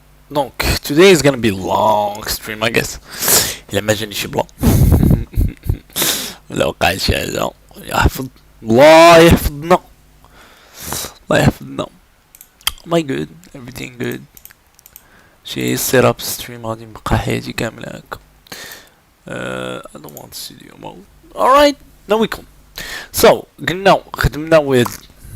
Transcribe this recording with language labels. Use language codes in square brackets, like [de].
[en] Donc, today is gonna be long stream, I guess. [ar] إلا ما جاني شي بلان ولا وقع شي حاجة يحفظ الله يحفظنا الله يحفظنا. [en] My good, everything good. [ar] شي [en] set up stream [ar] غادي نبقى حياتي كاملة هكا. [en] I don't want studio mode. Alright, now we come. [ar] So, قلنا خدمنا with.